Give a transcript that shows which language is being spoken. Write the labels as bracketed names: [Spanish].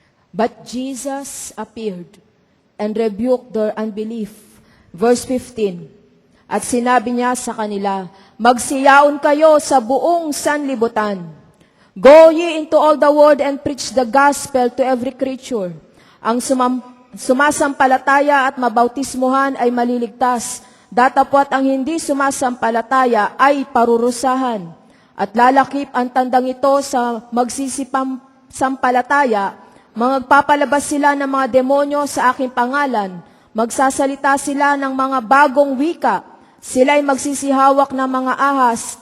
[English] But Jesus appeared and rebuked their unbelief. Verse 15. [Filipino] At sinabi niya sa kanila, magsiyaon kayo sa buong sanlibutan. [English] Go ye into all the world and preach the gospel to every creature. [Filipino] Ang sumasampalataya at mabautismuhan ay maliligtas. Datapwat ang hindi sumasampalataya ay parurusahan. At lalakip ang tandang ito sa magsisipampalataya. Magpapalabas sila ng mga demonyo sa aking pangalan. Magsasalita sila ng mga bagong wika. Sila'y magsisihawak ng mga ahas.